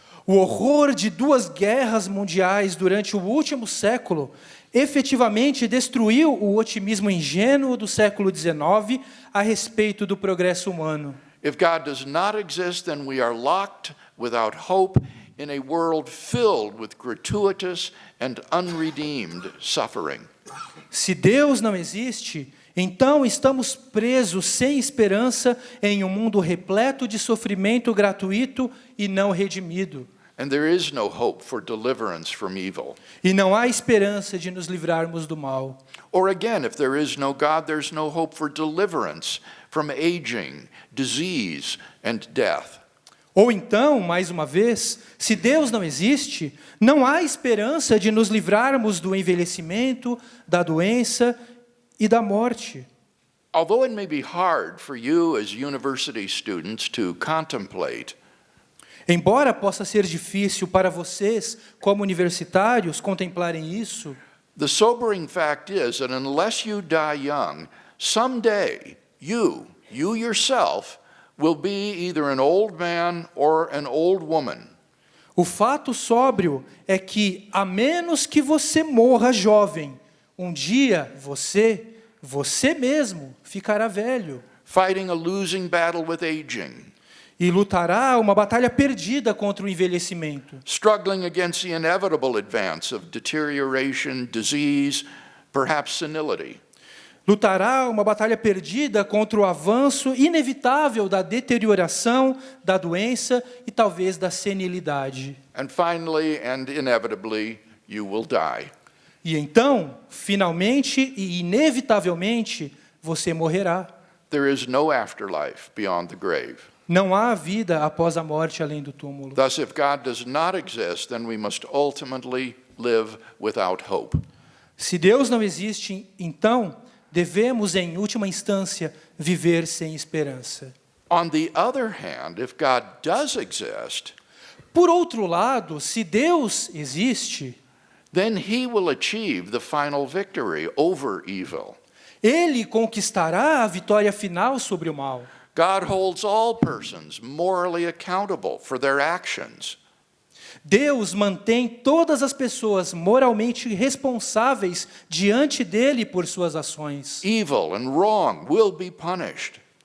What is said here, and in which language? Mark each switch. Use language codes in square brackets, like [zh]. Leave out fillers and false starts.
[pt] O horror de 2 guerras mundiais durante o último século efetivamente destruiu o otimismo ingênuo do século XIX a respeito do progresso humano. [en] If God does not exist, then we are locked without hope in a world filled with gratuitous and unredeemed suffering. [pt] Se Deus não existe, então estamos presos sem esperança em um mundo repleto de sofrimento gratuito e não redimido. [en] And there is no hope for deliverance from evil. [pt] E não há esperança de nos livrarmos do mal. [en] Or again, if there is no God, there's no hope for deliverance from aging, disease, and death. [pt] Ou então, mais uma vez, se Deus não existe, não há esperança de nos livrarmos do envelhecimento, da doença e da morte. [en] Although it may be hard for you as university students to contemplate, [pt] Embora possa ser difícil para vocês, como universitários, contemplarem isso, [en] the sobering fact is that unless you die young, someday you yourself will be either an old man or an old woman. [pt] o fato sóbrio é que, a menos que você morra jovem, um dia você mesmo ficará velho, [en] Fighting a losing battle with aging. [pt] E lutará uma batalha perdida contra o envelhecimento. [en] struggling against the inevitable advance of deterioration, disease, perhaps senility. [pt] Lutará uma batalha perdida contra o avanço inevitável da deterioração, da doença e talvez da senilidade. [en] And finally and inevitably, you will die. [pt] E então, finalmente e inevitavelmente, você morrerá. [en] There is no afterlife beyond the grave. [pt] Não há vida após a morte além do túmulo. [en] Thus, if God does not exist, then we must ultimately live without hope. [pt] Se Deus não existe, então, devemos, em última instância, viver sem esperança. [en] On the other hand, if God does exist, [pt] Por outro lado, se Deus existe, [en] then he will achieve the final victory over evil. [pt] Ele conquistará a vitória final sobre o mal. [en] God holds all persons morally accountable for their actions. [pt] Deus mantém todas as pessoas moralmente responsáveis diante dele por suas ações. [en] Evil and wrong will be punished.